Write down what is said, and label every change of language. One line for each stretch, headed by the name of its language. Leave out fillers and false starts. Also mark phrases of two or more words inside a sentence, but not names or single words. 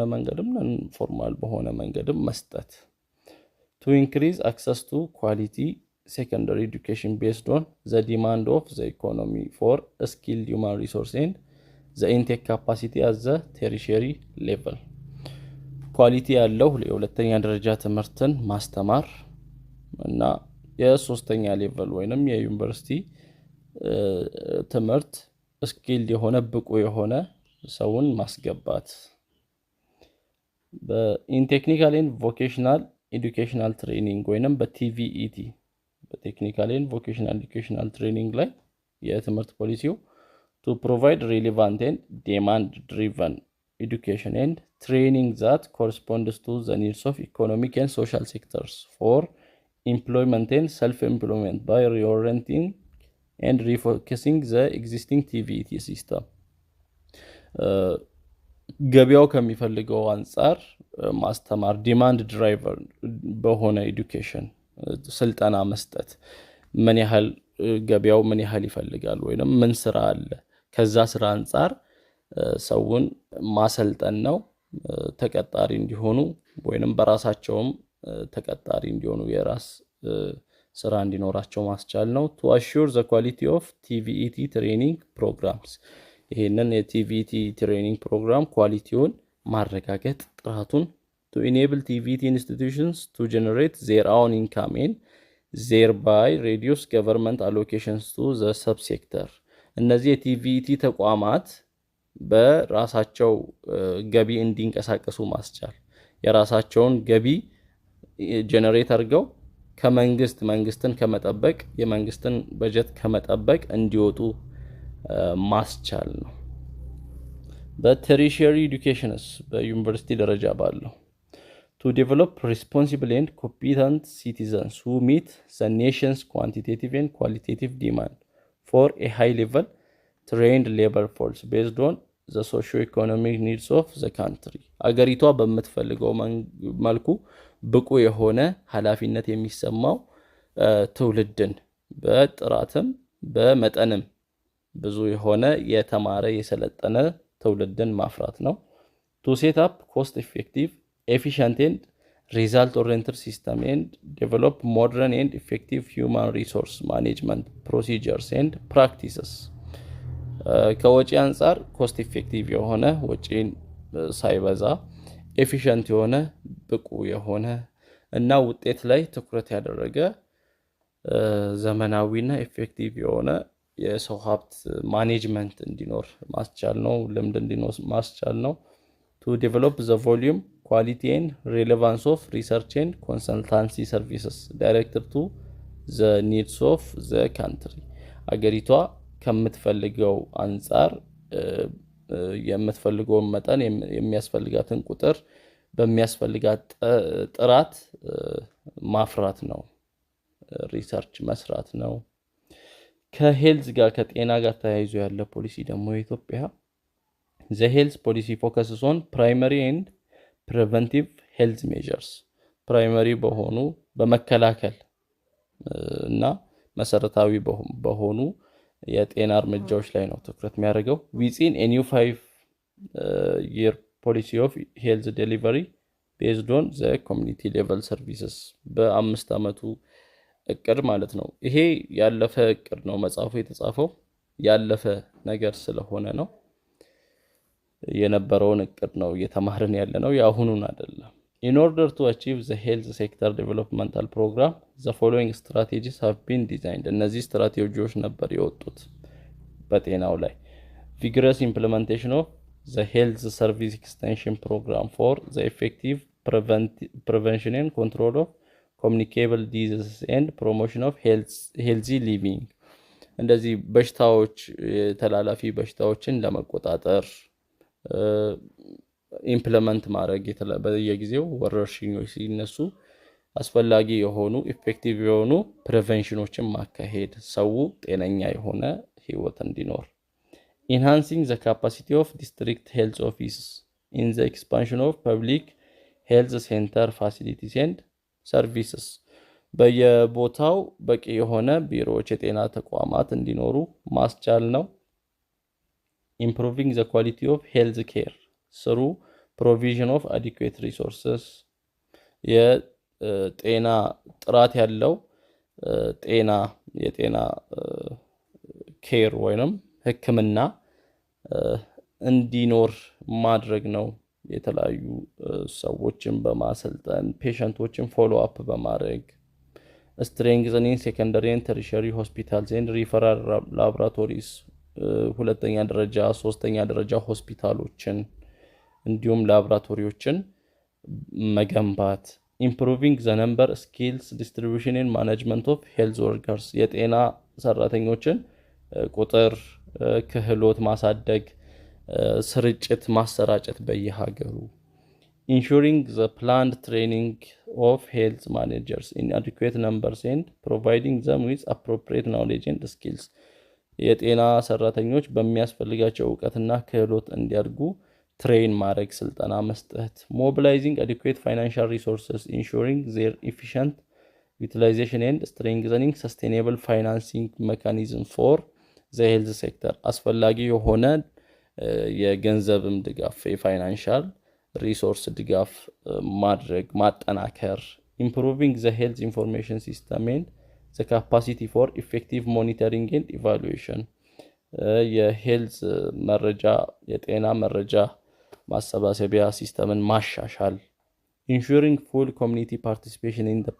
Amharic: መንገድም ፎርማል በሆነ መንገድም መስጠት
English: to increase access to quality secondary education based on the demand of the economy for skilled human resource and the intake capacity at the tertiary level
Amharic: quality ያለው የሁለተኛ ደረጃ ትምህርትን ማስተማር እና የሶስተኛ ሌቨል ወይንም የዩኒቨርሲቲ ትምህርት skilled የሆነ ብቁ የሆነ ሰውን ማስገባት
English: in technical and vocational educational training
Amharic: ወይንም በTVET በቴክኒካል
English: and vocational educational training
Amharic: ላይ የትምህርት ፖሊሲው
English: to provide relevant and demand driven education and training that corresponds to the needs of economic and social sectors for employment and self-employment by reorienting and refocusing the existing TVET system
Amharic: ገበያው ከሚፈልገው አንፃር ማስተማር ዲማንድ ድራይቨር በሆነ ኤዱኬሽን ስልጠና መስጠት ምን ያህል ገበያው ምን ያህል ይፈልጋል ወይንም ምን ስራ አለ ከዛ ስራ አንፃር ሰውን ማሰልጠን ነው ተቀጣሪ እንዲሆኑ ወይንም በራሳቸውም ተቀጣሪ እንዲሆኑ የራስ ስራ እንዲኖራቸው ማስቻል ነው
English: to assure the quality of TVET training programs
Amharic: ይሄንን የቲቪቲ
English: training program
Amharic: ኳሊቲውን ማረጋገጥ ጥራቱን
English: to enable TVET institutions to generate their own income and thereby reduce government allocations to the subsector
Amharic: እነዚህ የቲቪቲ ተቋማት በራሳቸው ገቢ እንዲንቀሳቀሱ ማስቻል የራሳቸውን ገቢ ጀነሬት አድርገው መንግስትን ከመጠበቅ የመንግስትን በጀት ከመጠበቅ እንዲወጡ ማስቻል ነው በtertiary educations በዩኒቨርሲቲ ደረጃ ባለው
English: to develop responsible and competent citizens who meet the nation's quantitative and qualitative demand for a high level trained labor force based on the socio-economic needs of the country
Amharic: አገሪቷ በመትፈልገው መልኩ ብቁ የሆነ ኃላፊነት የሚሰማው ትውልድን በጥራትም በመጠንም ብዙ የሆነ የተማረ የሰለጠነ ትውልድን ማፍራት ነው
English: to set up cost effective efficient and result oriented system and develop modern and effective human resource management procedures and practices
Amharic: ከወጪ አንፃር
English: cost effective
Amharic: የሆነ ወጪን ሳይበዛ
English: efficient
Amharic: የሆነ ብቁ የሆነ እና ውጤት ላይ ትኩረት ያደረገ ዘመናዊና
English: effective
Amharic: የሆነ የሰው ሀብት ማኔጅመንት እንዲኖር ማስቻል ነው። ልምድ እንዲኖር ማስቻል ነው።
English: to develop the volume, quality and relevance of research and consultancy services directed to the needs of the country.
Amharic: አገሪቷ ከምትፈልገው አንፃር የምትፈልገው መጠን የሚያስፈልጋትን ቁጥር በሚያስፈልጋት ጥራት ማፍራት ነው። ሪሰርች መስራት ነው። ከሄልዝ ጋር ከጤና ጋር ተያይዞ ያለ ፖሊሲ ደግሞ የኢትዮጵያ
English: the health policy focuses on primary and preventive health measures.
Amharic: primary በሆኑ በመከላከል እና መሰረታዊ በሆኑ የጤና እርምጃዎች ላይ ነው ትኩረት የሚያደርገው።
English: within a new 5-year policy of health delivery based on the community level services
Amharic: በ5 አመቱ እቅድ ማለት ነው። ይሄ ያለፈ እቅድ ነው። መጽሐፉ የተጻፈው ያለፈ ነገር ስለሆነ ነው። የነበረውን እቅድ ነው እየተማርን ያለ ነው፣ ያሁኑን አይደለም።
English: in order to achieve the health sector developmental program the following strategies have been designed.
Amharic: እነዚህ ስትራቴጂዎች ነበር የወጡት በጤናው ላይ
English: vigorous implementation of the health service extension program for the effective prevention and control of communicable diseases and promotion of healthy living.
Amharic: እንደዚህ በሽታዎች ተላላፊ በሽታዎችን ለመቆጣጠር ኢምፕሊመንት ማድረግ በየጊዜው ወረርሽኞች ሲነሱ አስፈላጊ የሆኑ ኢፌክቲቭ የሆኑ ፕሪቨንሽኖችን ማካሄድ ሰው ጤነኛ የሆነ ህይወት እንዲኖር
English: enhancing the capacity of district health offices in the expansion of public health center facilities and services
Amharic: በየቦታው በቂ የሆነ ቢሮዎች የጤና ተቋማት እንዲኖሩ ማስቻል ነው።
English: improving the quality of health care through provision of adequate resources.
Amharic: የጤና ጥራት ያለው የጤና ኬር ወይንም ህክምና እንዲኖር ማድረግ ነው። የተለያዩ ሰዎችን በማሰልጠን ፔሸንቶችን
English: follow up
Amharic: በማድረግ
English: strengthening secondary and tertiary hospitals and referral laboratories
Amharic: ሁለተኛ ደረጃ ሶስተኛ ደረጃ ሆስፒታሎችን እንዲሁም ላቦራቶሪዎችን
English: መገንባት improving the number skills distribution and management of health workers
Amharic: የጤና ሰራተኞችን ቁጥር ክህሎት ማሳደግ ስርጭት ማሰራጨት በየሀገሩ
English: ensuring the planned training of health managers in adequate numbers and providing them with appropriate knowledge and skills
Amharic: የጤና ሰራተኞች በሚያስፈልጋቸው ዕውቀትና ክህሎት እንዲያድጉ ትሬን ማድረግ ስልጠና መስጠት
English: mobilizing adequate financial resources ensuring their efficient utilization and strengthening sustainable financing mechanism for the health sector
Amharic: አስፈላጊ የሆነ የገንዘብም ድጋፍ የፋይናንሻል ሪሶርስ ድጋፍ ማድረግ ማጠናከር
English: improving the health information system and the capacity for effective monitoring and evaluation
Amharic: የሄልዝ መረጃ የጤና መረጃ ማሰባሰቢያ ሲስተምን ማሻሻል
English: ensuring full community participation in the